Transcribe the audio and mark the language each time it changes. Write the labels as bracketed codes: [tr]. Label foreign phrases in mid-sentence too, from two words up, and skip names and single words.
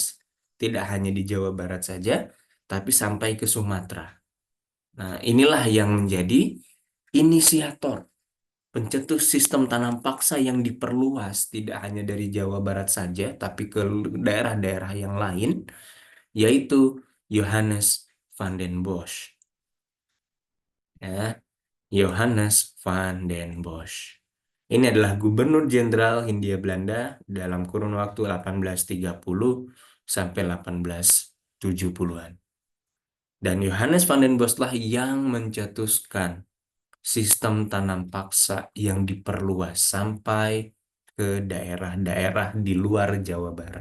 [id] Tidak hanya di Jawa Barat saja, tapi sampai ke Sumatera. Nah, inilah yang menjadi inisiator pencetus sistem tanam paksa yang diperluas tidak hanya dari Jawa Barat saja, tapi ke daerah-daerah yang lain, yaitu Johannes van den Bosch. Ya, Johannes van den Bosch. Ini adalah Gubernur Jenderal Hindia Belanda dalam kurun waktu 1830 sampai 1870-an. Dan Johannes van den Bosch lah yang mencetuskan sistem tanam paksa yang diperluas sampai ke daerah-daerah di luar Jawa Barat.